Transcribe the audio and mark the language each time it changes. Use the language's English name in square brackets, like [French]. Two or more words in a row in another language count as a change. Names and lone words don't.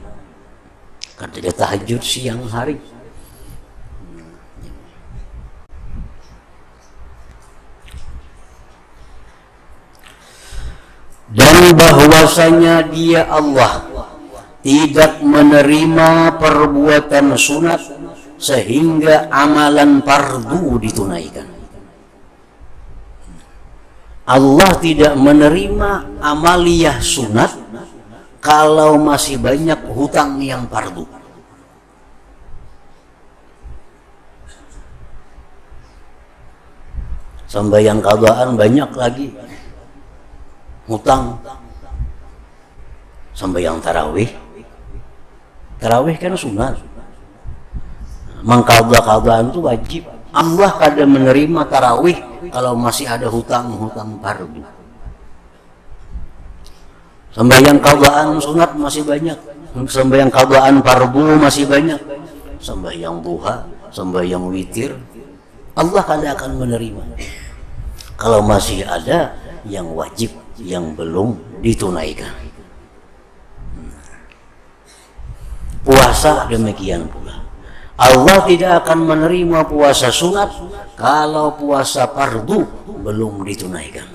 [Indonesian] Karena tahajud siang hari. Dan bahwasanya Dia Allah tidak menerima perbuatan sunat sehingga amalan fardu ditunaikan. Allah tidak menerima amaliyah sunat kalau masih banyak hutang yang fardu. Sembahyang qadaan banyak lagi hutang. Sembahyang tarawih, tarawih kan sunat, mengqadha-qadhaan itu wajib. Allah kadang menerima tarawih kalau masih ada hutang-hutang fardu. Sembahyang qadhaan sunat masih banyak, sembahyang qadhaan fardu masih banyak, sembahyang duha, sembahyang witir, Allah kadang akan menerima kalau masih ada yang wajib yang belum ditunaikan. Puasa demikian pula, Allah tidak akan menerima puasa sunat kalau puasa fardu belum ditunaikan.